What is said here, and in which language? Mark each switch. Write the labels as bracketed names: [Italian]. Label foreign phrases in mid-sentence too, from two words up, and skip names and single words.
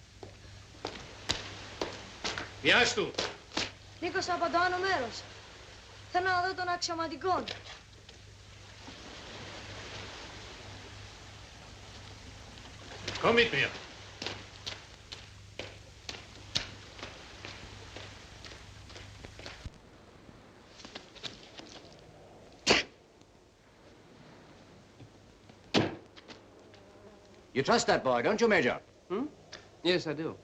[German] Wie heißt du? [Greek] Νίκος από το άλλο μέρος. Θέλω να δω τον αξιωματικό. [German] Komm mit mir. [English] You trust that boy, don't you, Major? Hmm? Yes, I do.